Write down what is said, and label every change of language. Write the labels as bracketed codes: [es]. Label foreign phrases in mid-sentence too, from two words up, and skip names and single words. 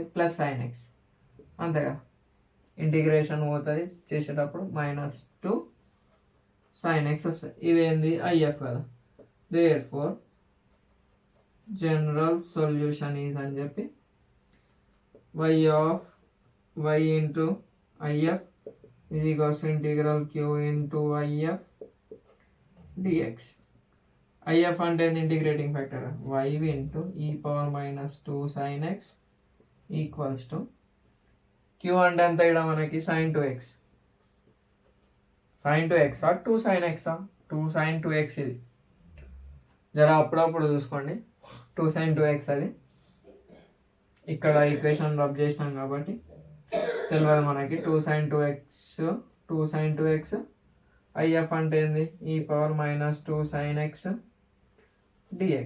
[te] ప్లస్ sin x, అంతేగా. ఇంటిగ్రేషన్ పోతుంది చేసేటప్పుడు -2 sin x వస్తుంది. ఇదేంది? IF కదా. [en] therefore general solution is [te] అని చెప్పి [en] y into IF is equals to integral q into IF dx. IF అంటే integrating factor y into e power -2 sin x equals to q [te] అంటే ఎంత? ఇక్కడ మనకి sin 2x. sin 2x 2 sin x 2 sin 2x. ఇది జర అప్పుడప్పుడు చూసుకోండి. 2 sin 2x అది ఇక్కడ ఈక్వేషన్ రబ్ చేసినాం కాబట్టి తెలియదు మనకి. 2 sin 2x IF అంటే ఏంది? ఈ పవర్ -2 sin x dx.